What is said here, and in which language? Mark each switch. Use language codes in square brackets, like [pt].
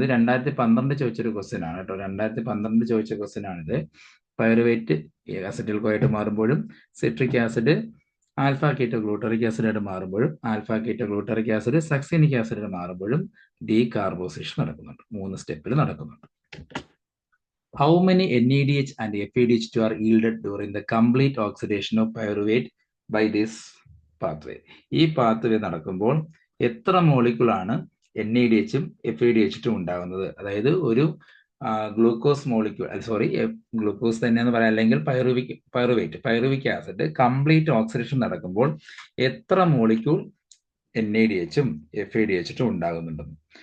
[ml] ഇത് 2012 ചോദിച്ചൊരു ക്വസ്റ്റ്യൻ ആണ് കേട്ടോ. 2012 ചോദിച്ച ക്വസ്റ്റ്യൻ ആണിത്. Pyruvate അസറ്റിൽ കോയായിട്ട് മാറുമ്പോഴും citric acid alpha keto ഗ്ലൂട്ടറിക് ആസിഡായിട്ട് മാറുമ്പോഴും alpha keto ഗ്ലൂട്ടറിക് acid സക്സീനിക് ആസിഡായിട്ട് മാറുമ്പോഴും ഡീകാർബോസിലേഷൻ നടക്കുന്നുണ്ട്. 3 സ്റ്റെപ്പിൽ നടക്കുന്നുണ്ട്. [en] How many NADH and FADH2 are yielded during the complete oxidation of pyruvate by this pathway? [ml] ഈ പാത്വേ നടക്കുമ്പോൾ എത്ര മോളിക്യൂളാണ് NADH-ഉം FADH2 ഉണ്ടാകുന്നത്? അതായത് ഒരു ഗ്ലൂക്കോസ് മോളിക്യൂൾ, ഗ്ലൂക്കോസ് തന്നെയെന്ന് പറയാം, അല്ലെങ്കിൽ പൈറുവിക് ആസിഡ് കംപ്ലീറ്റ് ഓക്സിഡേഷൻ നടക്കുമ്പോൾ എത്ര മോളിക്യൂൾ NADH-ഉം FADH2 ഉണ്ടാകുന്നുണ്ടെന്ന്.